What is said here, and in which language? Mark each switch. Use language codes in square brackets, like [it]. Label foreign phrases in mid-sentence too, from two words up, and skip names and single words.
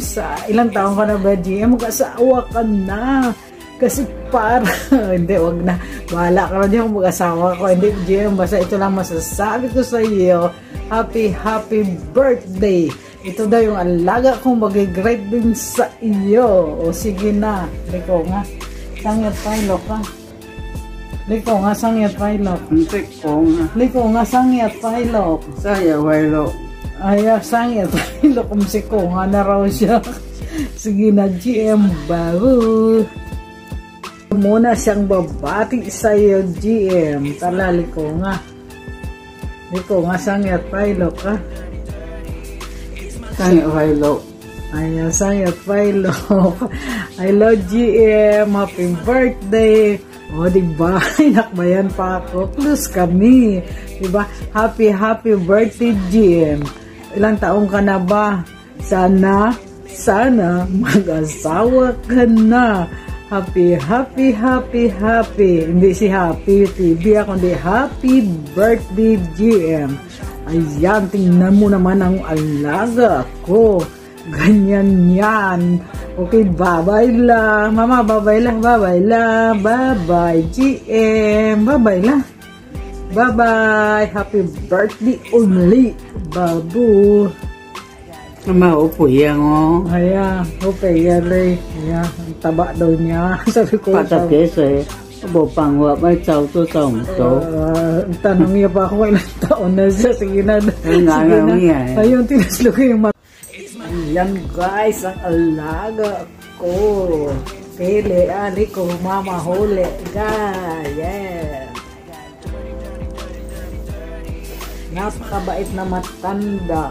[tl] Sa ilang taon ka na ba, GM? Mag-asawa ka na. Kasi para, hindi, wag na. Bahala ka na dyan kung mag-asawa ko. Hindi, GM, basta ito lang masasabi ko sa iyo. [en] Happy birthday. [tl] Ito daw yung alaga kong mag-greet din sa iyo. O sige na. Liko nga. Sangyat Pailok ka. Liko nga, Sangyat Pailok. [yue] 唔識講啊！ [tl] Liko nga, Sangyat Pailok. [yue] 生日快樂， [tl] Ay, Sangyat Pailok. Kumsiko nga na raw siya. Sige na, GM, bago. Muna siyang babati sa iyo, GM. Tala, liko nga. Liko nga, Sangyat Pailok ka. [yue] 生日快樂， [tl] Ayan, Sangyat Pailok. [en] I love GM. Happy birthday. [tl] O, diba? Inakbayan pa ako. Plus kami. Diba? [en] Happy birthday, GM. [tl] Ilang taong ka na ba? Sana mag-asawa ka na. Happy. Hindi si Happy TV ako, hindi. [en] Happy birthday, GM. [tl] Ayan, tingnan mo naman ang alaga ko. Ganyan yan. Okay, bye-bye lang. Mama, bye-bye lang. Bye-bye, GM. Bye-bye lang. Bye-bye. [en] Happy birthday only, Babu. [yue] 咁咪好肥啊我， [tl] Ayan, okay, yali. Ayan, ang taba daw niya. Sabi ko, [yue] 80 幾歲，冇辦法咪就都就唔到。 [tl] tanong niya pa ako ilang taon na siya. Sige na. Ay, nga. Ayun, tinaslo ko yung mata. Ayan, guys, ang alaga ko. Pili, ali ko, mama, huli. Guys, yeah. Napakabait na matanda.